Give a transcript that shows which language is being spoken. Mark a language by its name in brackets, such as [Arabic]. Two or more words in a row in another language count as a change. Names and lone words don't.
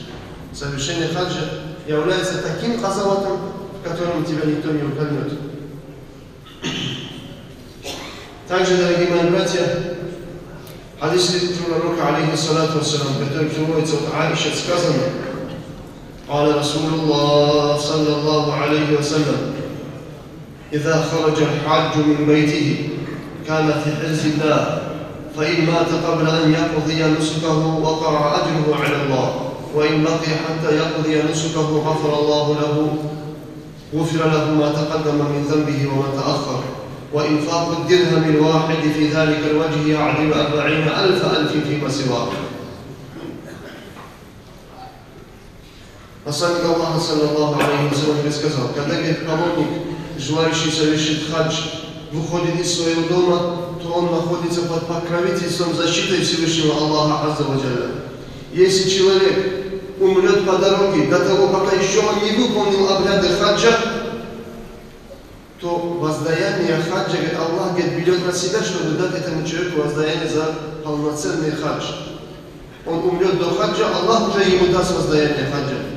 [Russian] Совершение хаджа является таким Газаватом, в котором тебя никто не уколет. Также, дорогие мои братья, хадис пророка, [Arabic] عليه الصلاة والسلام, [Russian] который приводится от Аиши, сказано: [Arabic] قال رسول الله صلى الله عليه وسلم إذا خرج الحاج من بيته كان في حرز الله فإن مات قبل أن يقضي نسكه وقع أجره على الله وإن بقي حتى يقضي نسكه غفر له ما تقدم من ذنبه وما تأخر وإنفاق الدرهم الواحد في ذلك الوجه يعدل 40,000 فيما سواه. [Russian] Посланник Аллаха, [Arabic] صلى الله عليه وسلم, [Russian] сказал: когда, говорит, паломник, желающий совершить хадж, выходит из своего дома, то он находится под покровительством, защитой Всевышнего Аллаха [Arabic] عز وجل. [Russian] Если человек умрет по дороге, до того, пока еще он не выполнил обряды хаджа, то воздаяние хаджа, говорит, Аллах берет на себя, чтобы дать этому человеку воздаяние за полноценный хадж. Он умрет до хаджа, Аллах уже ему даст воздаяние хаджа.